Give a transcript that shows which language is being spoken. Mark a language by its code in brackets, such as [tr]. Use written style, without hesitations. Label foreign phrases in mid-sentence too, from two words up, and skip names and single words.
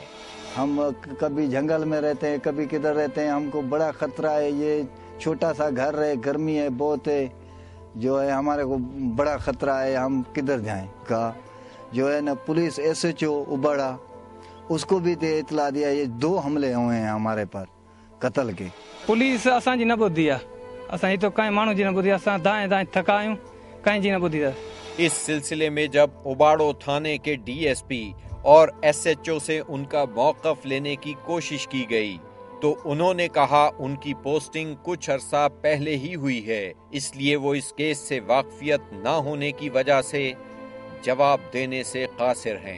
[ur] ہم کبھی جنگل میں رہتے ہیں، کبھی کدھر رہتے ہیں، ہم کو بڑا خطرہ ہے. یہ چھوٹا سا گھر ہے، گرمی ہے بہت ہے، جو ہے ہمارے کو بڑا خطرہ ہے، ہم کدھر جائیں کا. جو ہے نا پولیس SHO اوبڑا، اس کو بھی دے اطلاع دیا، یہ 2 حملے ہوئے ہیں ہمارے پر قتل کے. [sd] पुलिस असांजी न ॿुधी आहे, असां हिते कंहिं माण्हू जी न ॿुधी, असां दाएं दाएं थका आहियूं, कंहिं जी न ॿुधी आहे। [ur] اس سلسلے میں جب اوباڑو تھانے کے DSP اور SHO سے ان کا موقف لینے کی کوشش کی گئی تو انہوں نے کہا ان کی پوسٹنگ کچھ عرصہ پہلے ہی ہوئی ہے، اس لیے وہ اس کیس سے واقفیت نہ ہونے کی وجہ سے جواب دینے سے قاصر ہیں.